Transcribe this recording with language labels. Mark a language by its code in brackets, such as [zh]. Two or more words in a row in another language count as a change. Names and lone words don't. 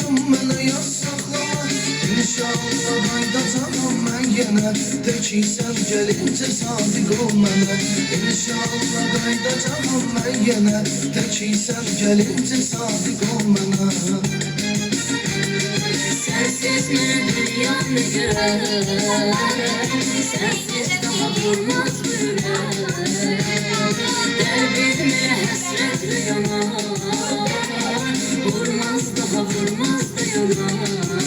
[az] mənə yaz saxlama. İnşallah qayıdacağam mən yenə. Təksən gəlincə sadiq ol mənə. İnşallah qayıdacağam mən yenə. Təksən gəlincə sadiq ol mənə. [tr] Sensiz ne dünya ne görer, sensiz daha durmaz bu yürek. Derdime hasretle yanar, vurmaz daha vurmaz da yanar.